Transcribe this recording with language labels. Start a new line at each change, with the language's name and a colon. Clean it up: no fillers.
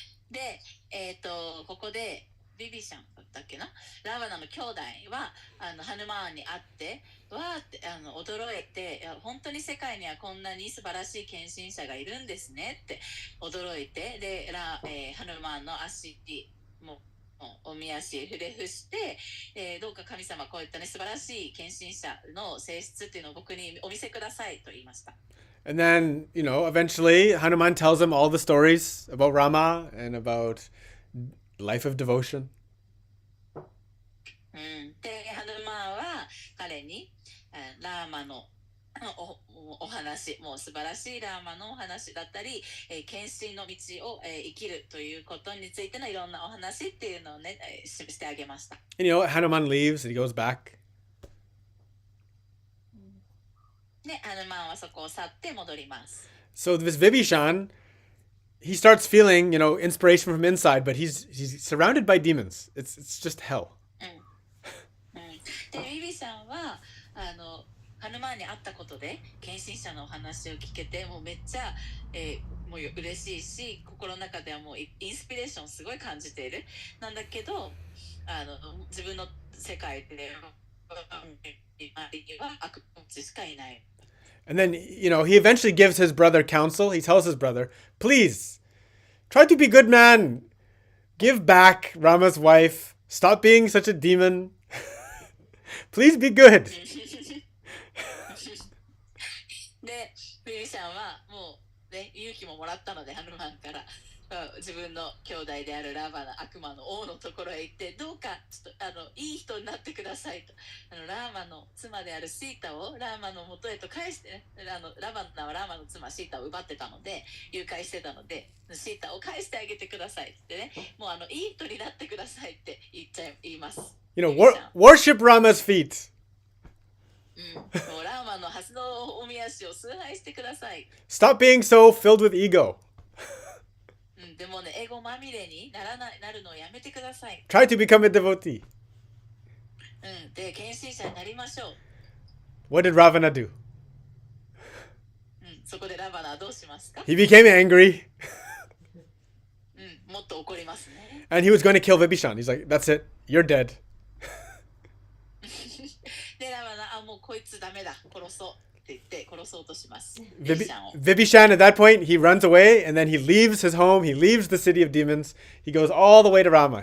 Japanese: で、ここでビビシャンだったっけな、ラバナの兄弟はハヌマーンに会ってわーって驚いて、いや本当に世界にはこんなに素晴らしい献身者がいるんですねって驚いて、でハヌマーンの足もおみ足ふれ伏して、どうか神様こういったね素晴らしい献身者の性質っていうのを僕にお見せくださいと言いました。
English: And then, eventually Hanuman tells him all the stories about Rama and about life of devotion.
Japanese: でハヌマンは彼にラーマのお話、もう素晴らしいラーマのお話だったり、献身の道を生きるということについてのいろんなお話っていうのをねしてあげました。
English: And Hanuman leaves and he goes back.
Japanese: でハヌマンはそこを去って戻ります。
English: So this Vibhishan, he starts feeling, inspiration from inside, but he's surrounded by demons. It's just hell.
Japanese: でビビシャンはハヌマンに会ったことで献身者のお話を聞けて、もうめっちゃ、もう嬉しいし、心の中ではもうインスピレーションすごい感じている。なんだけど自分の世界で周りには悪持ちしかいない。
English: And then, he eventually gives his brother counsel. He tells his brother, "Please, try to be good man. Give back Rama's wife. Stop being such a demon. Please be good."
Japanese: で、フィリシャンはもう、ね、勇気ももらったので、ハヌマンから自分の兄弟であるラバナ悪魔の王のところへ行って、どうかちょっといい人になってくださいと、ラーマの妻であるシータをラーマの元へと返して、ね、ラバナはラーマの妻シータを奪ってたので、誘拐してたので、シータを返してあげてくださいってね、もういい人になってくださいって言います。
English: Worship Rama's feet.
Japanese: もうラーマの蓮のおみ足を崇拝してください。
English: Stop being so filled with ego.
Japanese: でもね、エゴまみれになるのをやめてください。
English: Try to become a devotee.
Japanese: で、献身者になりましょう。
English: What did Ravana do?
Japanese: そこでラバナはどうしますか？
English: He became angry.
Japanese: もっと怒りますね。
English: And he was going to kill Vibhishan. He's like, "That's it. You're dead."
Japanese: で、ラバナ、もうこいつダメだ。殺そうって言って殺そうとします。
English: Vibhishan, at that point, he runs away and then he leaves his home. He leaves the city of demons. He goes all the way to Rama.